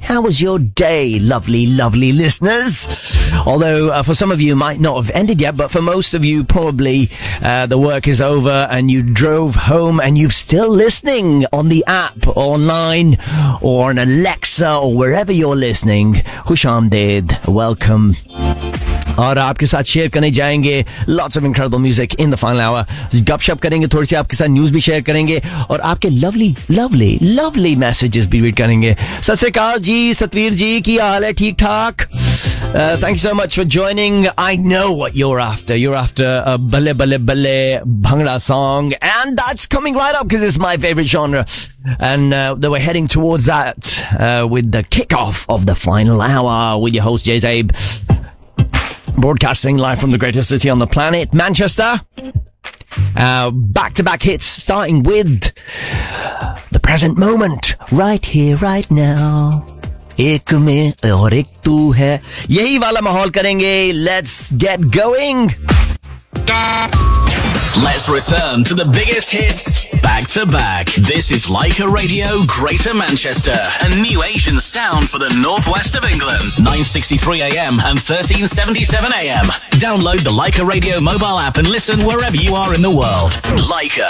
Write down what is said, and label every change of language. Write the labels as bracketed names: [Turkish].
[English] How was your day, lovely, lovely listeners? Although, for some of you, it might not have ended yet, but for most of you, probably the work is over and you drove home and you're still listening on the app, online, or on Alexa, or wherever you're listening. Khushamdeed. Welcome. [Hindi] और आपके साथ share करने जाएंगे [English] Lots of incredible music in the final hour. [Hindi] गपशप करेंगे, थोड़ी सी आपके साथ न्यूज भी शेयर करेंगे और आपके लवली लवली लवली मैसेजेस भी रीड करेंगे. [Punjabi] सत श्री अकाल जी, सतवीर जी, की हाल है? [Hindi] ठीक ठाक. [English] Thank you so much for joining. I know what you're after. You're after a bale bale bale bhangra song. And that's coming right up because it's my favorite genre. And we're heading towards that with the kickoff of the final hour with your host, Jay Zabe. Broadcasting live from the greatest city on the planet, Manchester. Back-to-back hits starting with the present moment. Right here, right now. [Hindi] एक में और एक तू है, यही वाला माहौल करेंगे. [English] Let's get going. Let's return to the biggest hits back to back. This is Leica Radio, Greater Manchester. A new Asian sound for the northwest of England. 963 AM and 1377 AM. Download the Leica Radio mobile app and listen wherever you are in the world. Leica.